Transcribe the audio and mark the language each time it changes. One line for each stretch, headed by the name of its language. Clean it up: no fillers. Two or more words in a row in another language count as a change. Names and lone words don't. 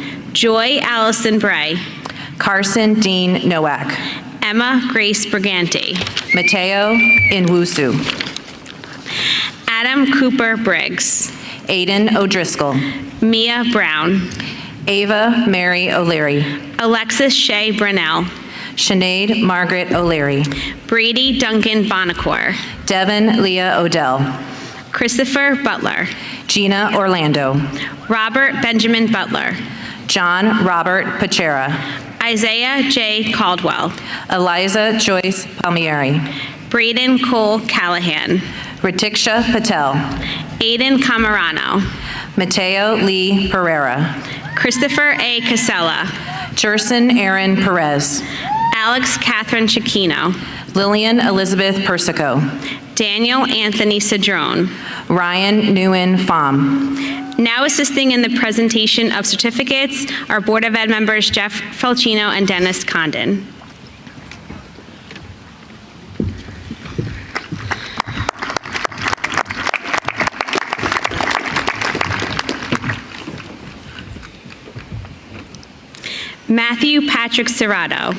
English: Joy Allison Bray. Carson Dean Nowak. Emma Grace Briganti. Mateo Inwusu. Adam Cooper Briggs. Aiden O'Driscoll. Mia Brown. Ava Mary O'Leary. Alexis Shea Brunell. Sinead Margaret O'Leary. Brady Duncan Bonacor. Devin Leah Odell. Christopher Butler. Gina Orlando. Robert Benjamin Butler. John Robert Pachera. Isaiah J. Caldwell. Eliza Joyce Palmieri. Braden Cole Callahan. Ratiksha Patel. Aiden Camarano. Mateo Lee Pereira. Christopher A. Casella. Jerson Aaron Perez. Alex Catherine Chiquino. Lillian Elizabeth Persico. Daniel Anthony Cedrone. Ryan Nguyen Pham. Now assisting in the presentation of certificates are Board of Ed members Jeff Falcino and Dennis Condon. Matthew Patrick Serrato.